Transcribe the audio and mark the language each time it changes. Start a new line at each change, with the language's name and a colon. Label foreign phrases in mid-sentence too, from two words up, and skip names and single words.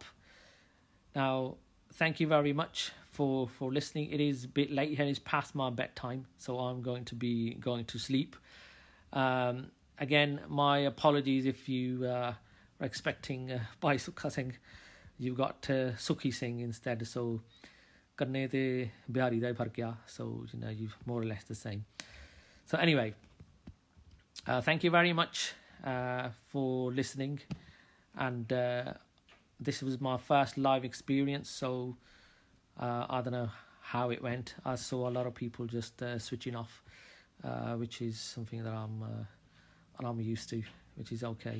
English: Now, thank you very much for listening. It is a bit late here. It's past my bedtime, so I'm going to be going to sleep. Again, my apologies if you are expecting Bhai Sukha Singh. You've got Sukhi Singh instead, so
Punjabi: ਕਰਨੇ ਤੇ ਬਿਹਾਰੀ ਦਾ ਹੀ ਫ਼ਰਕ ਗਿਆ.
English: So, you're more or less the same. So anyway, thank you very much for listening. And this was my first live experience, so I don't know how it went. I saw a lot of people just switching off, which is something that I'm used to, which is okay.